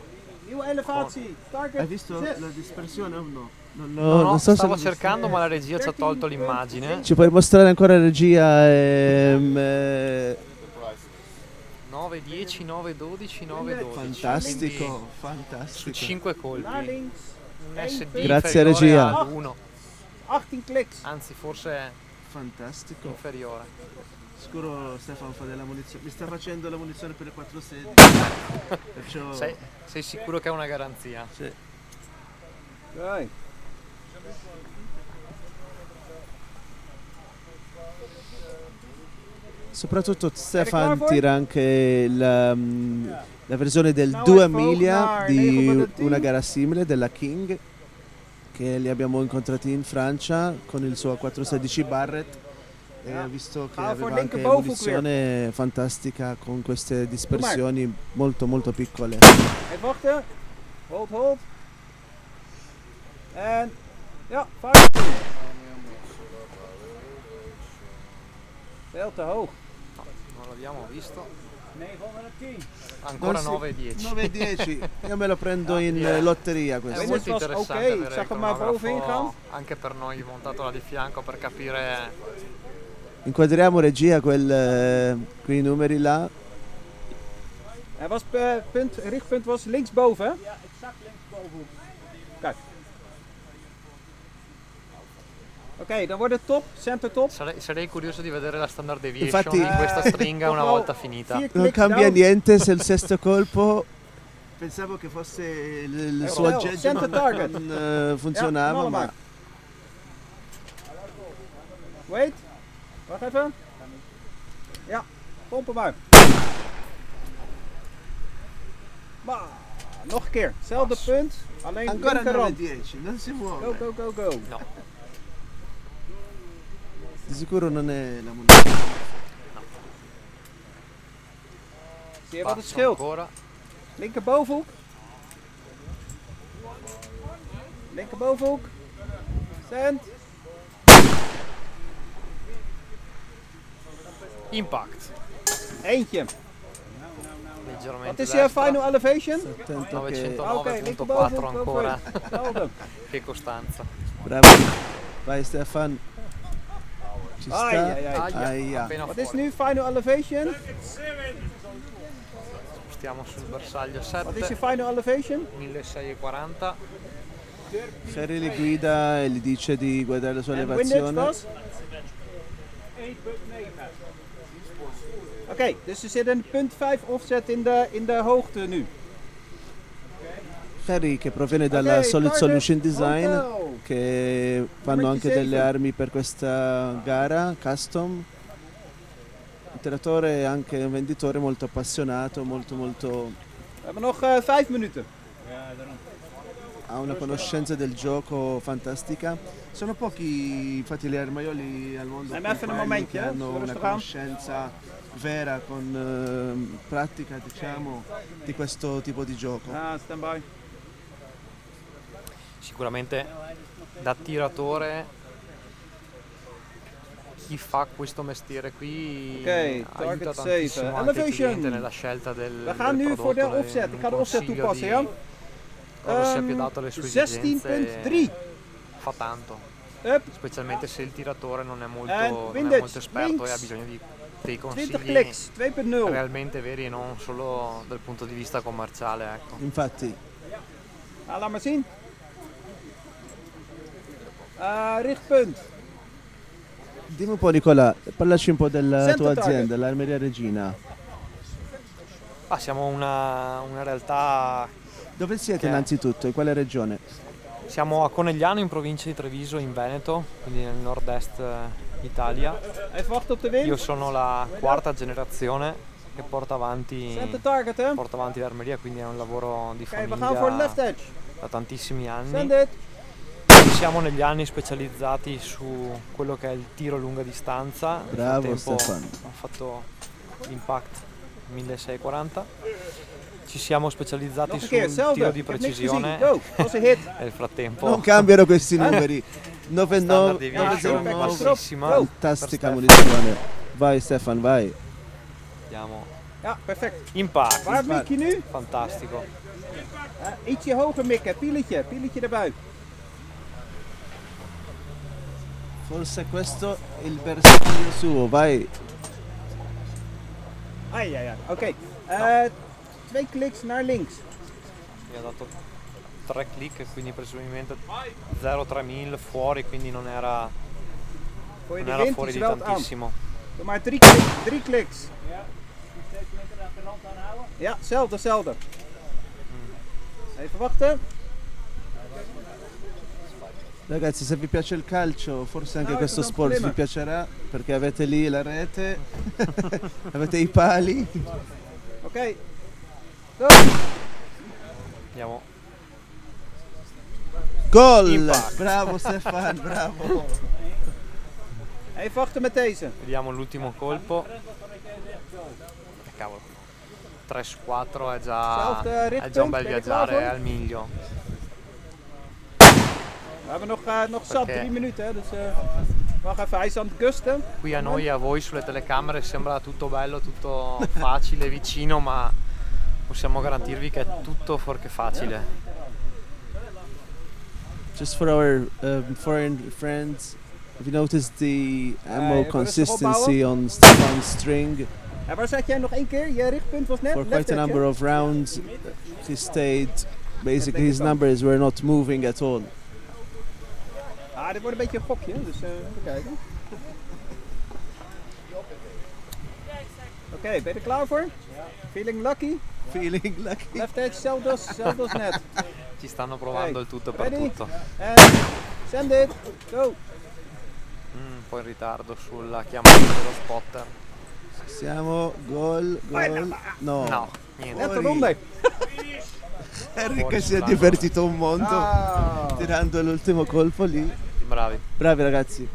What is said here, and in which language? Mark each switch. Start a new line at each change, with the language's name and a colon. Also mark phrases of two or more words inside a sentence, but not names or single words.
Dutch: Nieuwe elevatie. Target.
Italian: Hai visto 6. la dispersione o no? No, non so stavo se cercando ma la regia ci ha tolto l'immagine. ci puoi mostrare ancora regia 9, 10, 9, 12, 9, 12. Fantastico, Quindi fantastico. Su 5 colpi.
Dutch: Naar links.
Italian: Un SD Grazie, inferiore regia. all'1.
Dutch: 18 kliks.
Italian: Anzi, forse Fantastico. inferiore. Sicuro Stefano fa della munizione. Mi sta facendo la munizione per le 4 sedi. Perciò Sei sicuro che è una garanzia? sì. Dai. Soprattutto Stefan
Dutch: klaar voor?
Italian: tira anche la versione del
Dutch: Snelheid 2 verhoogd
Italian: miglia
Dutch: naar
Italian: di 910. una gara simile della King che li abbiamo incontrati in Francia con il suo 416 Barrett e ho visto che
Dutch: Ga voor
Italian: aveva anche
Dutch: linkerboven
Italian: munizione fantastica con queste dispersioni molto molto piccole.
Dutch: Even wachten.
English: Hold, hold.
Dutch: En ja, fire. Veel te hoog.
Italian: Non l'abbiamo visto. 910. Ancora Non 9 e 10. 9 e 10. Io me lo prendo in lotteria È questo. molto
Dutch: was
Italian: interessante
Dutch: oké,
Italian: avere
Dutch: zag
Italian: il
Dutch: hem maar bovenin
Italian: cronografo
Dutch: gaan.
Italian: anche per noi montato là di fianco per capire. Inquadriamo regia quei numeri là.
Dutch: Hij was punt, richtpunt was linksboven. Hè? Ja, exact linksboven. Kijk. Oké, dan wordt het top,
English: center top.
Italian: Sarei curioso di vedere la
English: standard deviation
Italian: Infatti- di questa stringa una Wow, volta finita.
Dutch: 4
Italian: Non
Dutch: kliks
Italian: cambia
Dutch: down.
Italian: niente se il sesto colpo. Pensavo che fosse il suo
Dutch: Wel,
Italian: aggeggio
English: center target.
Italian: non funzionava,
Dutch: knallen
Italian: ma
Dutch: maar. Wait. Wacht even. Ja, pompen maar. Maar nog een keer. Hetzelfde punt, alleen
Italian: Ancora
Dutch: linkerrand.
Italian: 9-10, non si muove.
English: Go, go, go, go.
Italian: No. Di sicuro non è la moneta.
Dutch: Zie je wat het
Italian: Passo
Dutch: scheelt?
Italian: ancora.
Dutch: Linkerbovenhoek. Linkerbovenhoek. Stand. Impact. Eentje.
Italian: Leggermente
Dutch: Wat is je
Italian: destra.
English: final elevation?
Italian: Attento che... 909.4 ancora.
Dutch: Hetzelfde.
Italian: Che costanza. Bravo. Vai Stefan. Ci sta. Ai, ai, ai. Aia. Appena
Dutch: Wat is
Italian: fuori.
Dutch: nu
English: final elevation?
Italian: Stiamo sul bersaglio 7.
Dutch: Wat is je
English: final elevation?
Dutch: 1640.
Italian: Ferry li guida e gli dice di guardare la sua
Dutch: En windage
Italian: elevazione.
Dutch: was? Oké, dus er zit een punt 5 offset in de hoogte nu.
Italian: Ferry che proviene dalla
Dutch: Ok,
Italian: Solid
Dutch: target,
Italian: Solution Design,
Dutch: auto.
Italian: che fanno anche
Dutch: 27.
Italian: delle armi per questa gara custom. Il tiratore è anche un venditore molto appassionato, molto
Dutch: We hebben nog 5 minuten.
Italian: ha una conoscenza del gioco fantastica. Sono pochi infatti gli armaioli al mondo
Dutch: Neem even een
Italian: contemporaneo
Dutch: momentje,
Italian: che
Dutch: hè.
Italian: hanno
Dutch: Zullen we
Italian: una
Dutch: rustig aan?
Italian: conoscenza vera con pratica, diciamo, di questo tipo di gioco.
English: Ah, stand by.
Italian: Sicuramente da tiratore chi fa questo mestiere qui
Dutch: Ok,
Italian: aiuta
Dutch: target
Italian: tantissimo
Dutch: 7.
Italian: anche il
Dutch: Elevation.
Italian: cliente nella scelta del
Dutch: We gaan
Italian: del
Dutch: nu voor de
Italian: prodotto,
Dutch: offset. Ik ga de
Italian: un
Dutch: offset
Italian: consiglio
Dutch: toepassen,
Italian: di
Dutch: ja?
Italian: cosa sia più adatto alle sue esigenze
Dutch: 16.3.
Italian: fa tanto,
Dutch: Up.
Italian: specialmente se il tiratore non è molto,
Dutch: En
Italian: non è
Dutch: windage,
Italian: molto esperto
Dutch: links.
Italian: e ha bisogno di dei
Dutch: 20
Italian: consigli
Dutch: kliks, 2.0.
Italian: realmente veri e non solo dal punto di vista commerciale, ecco. Infatti
Dutch: Ah, laat maar zien. Richtpunt.
Italian: dimmi un po' Nicola, parlaci un po' della
Dutch: Center
Italian: tua
Dutch: target.
Italian: azienda, l'Armeria Regina. Siamo una realtà. Dove siete Che- innanzitutto? In quale regione? Siamo a Conegliano in provincia di Treviso in Veneto, quindi nel nord-est Italia.
Dutch: Even wachten op de wind.
Italian: Io sono la quarta generazione che porta
English: Center target, hè?
Italian: avanti l'armeria, quindi è un lavoro di
Dutch: Oké, we gaan
Italian: famiglia
Dutch: voor de
English: left edge.
Italian: da tantissimi
English: Send
Italian: anni.
English: it.
Italian: Ci siamo negli anni specializzati su quello che è il tiro lunga distanza. Nel Bravo, frattempo Stefano. ho fatto l'impact 1640. Ci siamo specializzati
Dutch: Nog een keer,
Italian: sul
Dutch: hetzelfde.
Italian: tiro di
Dutch: Ik heb niks
Italian: precisione.
Dutch: gezien. Go, dat was een hit.
Italian: E nel frattempo Non cambiano questi numeri.
English: Standard deviation
Italian: 909, bassissima. fantastica Per munizione. Vai Stefan, vai. Andiamo.
Dutch: Ja, perfect. Impact. Waar mik je nu?
Italian: Fantastico.
Dutch: Ietsje hoger mikken, pieletje erbij.
Italian: Forse questo è il bersaglio suo, vai. Ai, ai, ai.
Dutch: Oké. 2 kliks naar links.
Italian: Mi ha dato 3 click, quindi presumibilmente 0,3 mil fuori, quindi non era,
Dutch: Voor je
Italian: non
Dutch: de
Italian: era
Dutch: wind,
Italian: fuori
Dutch: die
Italian: di
Dutch: zwelt aan.
Italian: tantissimo.
Dutch: Doe maar 3 kliks. Ja, hetzelfde. Even wachten.
Italian: Ragazzi, se vi piace il calcio, forse anche No, questo non sport vi problema. piacerà perché avete lì la rete, avete i pali.
Dutch: Oké. Go.
Italian: Andiamo. Gol!
Dutch: Impact.
Italian: Bravo Stefan, bravo.
Dutch: Even wachten met deze.
Italian: Vediamo l'ultimo colpo. Cavolo. 3 su 4 è già un bel
Dutch: Ben je klaar
Italian: viaggiare,
Dutch: voor?
Italian: è al miglio.
Dutch: We hebben nog zat
Italian: Perché-
Dutch: 3 minuten, hè, dus wacht even, hij is aan het gusten.
Italian: Qui a noi e a voi sulle telecamere sembra tutto bello, tutto facile, vicino, ma possiamo garantirvi che è tutto fuorché facile.
English: Just for our foreign friends, have you noticed the ammo
Dutch: rustig
English: consistency
Dutch: opbouwen.
English: on Stefan's string?
Dutch: Ja, waar zat jij nog 1 keer? Je richtpunt was net
English: For
Dutch: left
English: quite a
Dutch: edge,
English: number
Dutch: hè?
English: of rounds, he stayed. Basically, his numbers were not moving at all.
Dutch: Ah, dit wordt een beetje een gokje, dus even kijken. Oké, ben je er klaar voor?
English: Feeling lucky? Feeling lucky. Left edge,
Dutch: hetzelfde als net.
Italian: Ci stanno provando
English: Ok,
Italian: il tutto per
English: ready?
Italian: tutto.
English: And send it, go!
Italian: Un po' in ritardo sulla chiamata dello spotter. Siamo gol. No. No, Niente. Terza ronda. Harry che si è divertito un mondo tirando l'ultimo colpo lì. Bravi. Bravi ragazzi.